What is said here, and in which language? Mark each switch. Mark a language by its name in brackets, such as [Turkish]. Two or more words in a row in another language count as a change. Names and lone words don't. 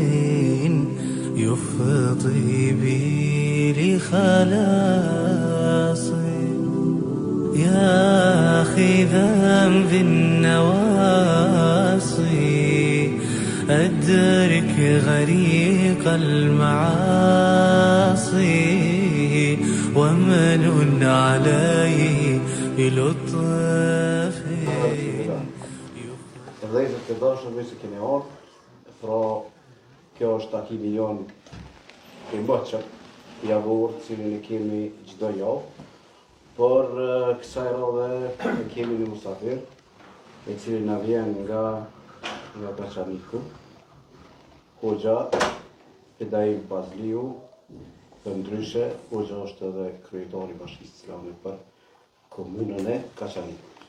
[Arabic] يفضي بي لخلاصي يا أخي ذنب النواصي أدرك غريق المعاصي ومن عليه بلطف. [Albanian] Vëllezër të dashur, mirë se keni ardhur. Pra, kjo është takimi jonë i mbështjel, javor, cilin e kemi çdo javë. Por kësaj radhe kemi një musafir, i cili na vjen nga Kaçaniku, Hoxha Fedai Bazliu, për ndryshe, Hoxha është edhe kryetari i Bashkisë Islame për komunën e Kaçanikut.